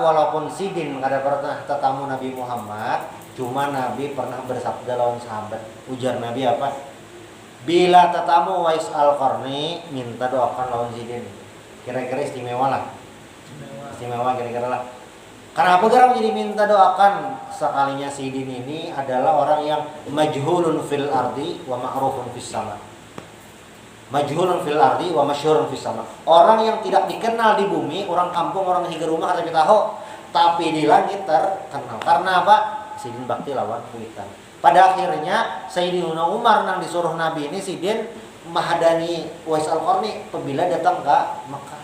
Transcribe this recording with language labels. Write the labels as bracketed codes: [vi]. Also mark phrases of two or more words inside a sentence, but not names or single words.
[bjn] Walaupun Sidin kada pernah tetamu Nabi Muhammad, cuma Nabi pernah bersabda lawan sahabat. Ujar Nabi apa? Bila tetamu Uwais Al-Qarni, minta doakan lawan Sidin. Kira-kira istimewa lah. Istimewa kira-kira lah. Kenapa geram jadi minta doakan? Sekalinya Sidin ini adalah orang yang [ar] مجهول في الأرض ومعروف في السماء. مجهول في الأرض ومشهور في السماء. [bjn] Orang yang tidak dikenal di bumi, orang kampung, orang higa rumah kada tahu, tapi di langit terkenal. Karena apa? Sidin bakti lawan kuitan. Pada akhirnya Sayyidina Umar nang disuruh Nabi ini Sidin mahadani Uwais Al-Qarni apabila datang ke Mekah.